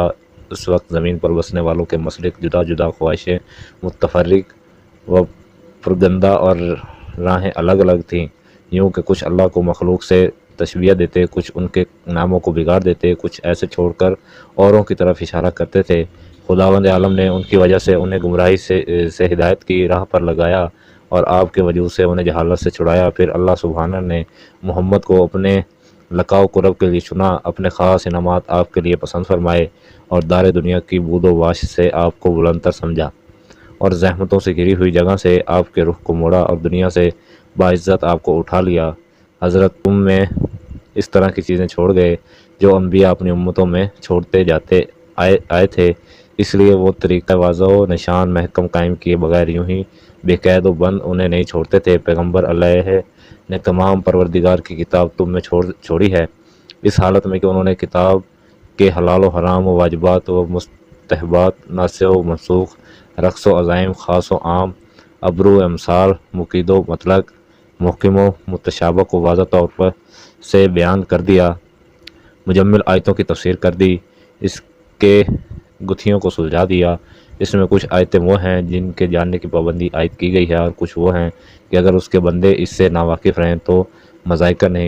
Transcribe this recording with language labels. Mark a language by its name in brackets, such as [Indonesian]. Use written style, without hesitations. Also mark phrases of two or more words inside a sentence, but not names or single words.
[Urdu] اس وقت زمین پر بسنے والوں کے مسلک جدا جدا، خواہشیں متفرق و پرگندہ اور راہیں الگ الگ تھیں، یوں کہ کچھ اللہ کو مخلوق سے تشبیہ دیتے، کچھ ان کے ناموں کو بگاڑ دیتے، کچھ ایسے چھوڑ کر اوروں کی طرف اشارہ کرتے تھے۔ خداوند عالم نے ان کی وجہ سے انہیں گمراہی سے ہدایت کی راہ پر لگایا اور آپ کے وجود سے انہیں جہالت سے چھڑایا۔ پھر اللہ سبحانہ نے محمد کو اپنے لقاء و قرب کے لیے چنا، اپنے خاص انعامات آپ کے لیے پسند فرمائے اور دار دنیا کی بود و واش سے آپ کو بلند تر سمجھا۔ اور زحمتوں سے گھری ہوئی جگہ سے آپ کے رخ کو موڑا اور دنیا سے باعزت آپ کو اٹھا لیا۔ حضرت تم میں اس طرح کی چیزیں چھوڑ گئے جو انبیاء اپنی امتوں میں چھوڑتے جاتے آئے تھے، اس لیے وہ طریقہ واضح و نشان محکم قائم کیے بغیر یوں ہی بے قید و بند انہیں نہیں چھوڑتے تھے۔ پیغمبر علیہ نے تمام پروردگار کی کتاب تم میں چھوڑی ہے، اس حالت میں کہ انہوں نے کتاب کے حلال و حرام و واجبات و مستحبات، ناسخ و منسوخ، رقص و عزائم، خاص و عام، ابرو و امثال، مقید و مطلق، محکم و متشابہ کو واضح طور پر سے بیان کر دیا، مجمل آیتوں کی تفسیر کر دی، اس کے گتھیوں کو سلجھا دیا۔ اس میں کچھ آیتیں وہ ہیں جن کے جاننے کی پابندی عائد کی گئی ہے، اور کچھ وہ ہیں کہ اگر اس کے بندے اس سے ناواقف رہیں تو مذائقہ نہیں۔